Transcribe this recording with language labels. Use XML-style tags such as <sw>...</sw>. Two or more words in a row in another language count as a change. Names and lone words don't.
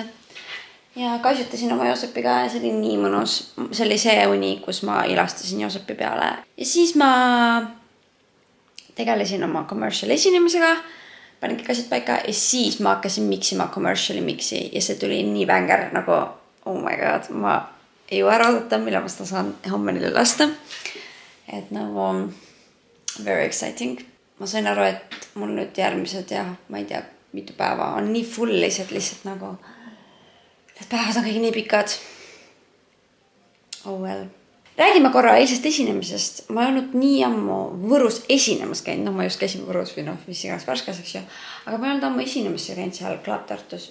<et>Ja kaisutasin oma Joosepiga ja see oli nii mõnus. See oli see uni, kus ma ilastasin Joosepi peale. Ja siis ma tegelesin oma commercial esinemisega. Panin kõik asjad paika ja siis ma hakkasin miksima commerciali miksi ja see tuli nii vänger nagu,</et> <en>oh my god,</en> <et>ma ei jõua ära oodata, mille ma seda saan homme neile lasta. Et nagu</et> <en>very exciting.</en> <et>Ma sain aru, et mul nüüd järgmised ja ma ei tea, mitu päeva on nii full lihtsalt nagu, need päevad on kõik nii pikad.</et> <en>Oh well.</en> <et>Räägime korra eilsest esinemisest. Ma ei olnud nii ammu Võrus esinemas käinud. No ma just käisin Võrus või mis iganes Värskas, eks ju. Aga ma ei olnud ammu esinemisse käinud seal Club Tartus.</et>